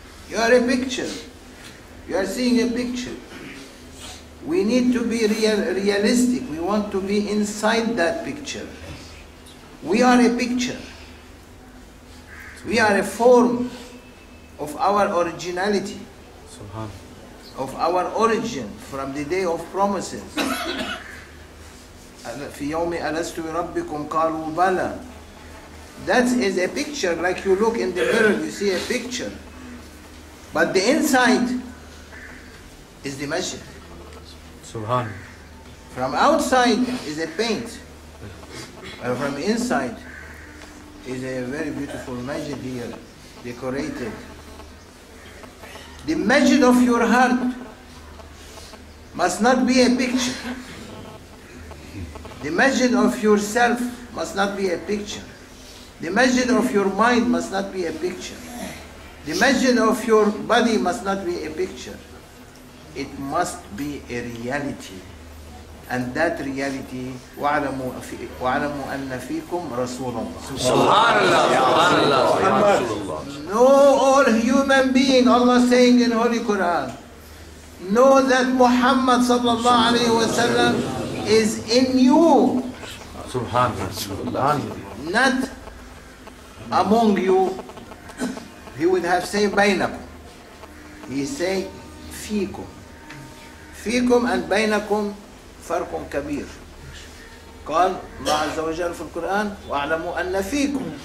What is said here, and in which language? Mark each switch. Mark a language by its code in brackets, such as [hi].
[en] You are a picture. You are seeing a picture. We need to be realistic. We want to be inside that picture. We are a picture. We are a form of our originality, of our origin from the day of promises. [ar] في يوم ألست بربكم قالوا بلى. [en] That is a picture, like you look in the mirror, you see a picture. But the inside is the masjid. Subhan. From outside is a paint. And from inside is a very beautiful masjid here, decorated. The masjid of your heart must not be a picture. The masjid of yourself must not be a picture. The masjid of your mind must not be a picture. The masjid of your body must not be a picture. It must be a reality. And that reality, [ar] وَاعْلَمُوا أَنَّ فِيكُمْ رَسُولَ اللَّهِ. [en] Subhanallah. Know all human being, Allah saying in Holy Quran, know that Muhammad sallallahu alayhi wa sallam is in you, Subhanallah. not among you. He would have said بينكم. He say فيكم. [ar] فيكم and بينكم فرق كبير. قال الله عز وجل في القرآن وَاعْلَمُوا أَنَّ فِيكُمْ.